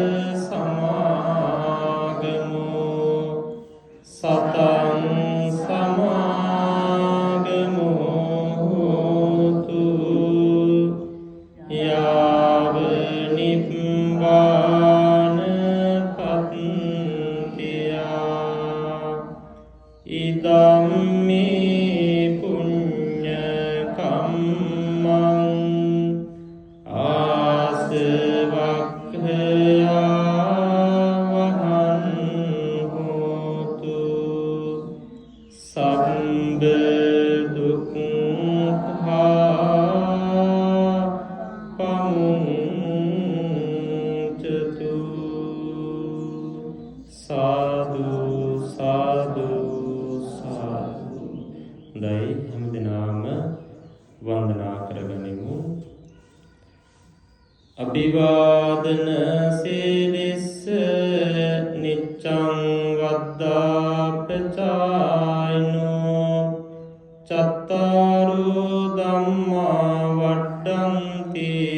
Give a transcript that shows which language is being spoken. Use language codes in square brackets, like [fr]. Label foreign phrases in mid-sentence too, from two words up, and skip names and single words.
[pi] සමාගමෝ සතං සමාගමෝ හෝතු යාව නිබ්බාන පත්තියා ඉදම්මේ පුඤ්ඤ කම්මං ආසවක්ඛයා වහං හෝතු සම්බ දුක්ඛා පමුංචතු. සාදු සාදු සාදු. [si] දෛ හැමදෙනාම වන්දනා කරගනිමු. [pi] අභිවාදන සීලිස්ස නිච්ඡං වද්දා ප්‍රචායිනෝ චත්තාරෝ ධම්මා වඩ්ඩන්ති